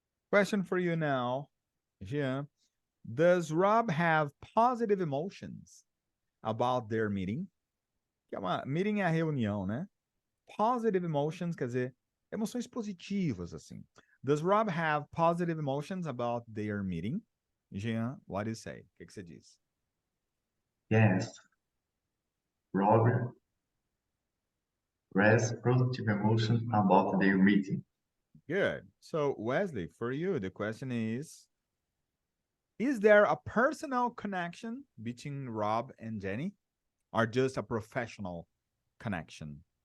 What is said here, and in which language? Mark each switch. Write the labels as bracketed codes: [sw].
[en] Question for you now, Jean. Does Rob have positive emotions about their meeting? [pt] Meeting é a reunião, né? [en] Positive emotions [pt] quer dizer emoções positivas, assim. [en] Does Rob have positive emotions about their meeting? Jean, what do you say? [pt] O que você diz? [en] Yes. Robert has positive emotion about their meeting. Good. So, Wesley, for you, the question is there a personal connection between Rob and Jenny or just a professional connection?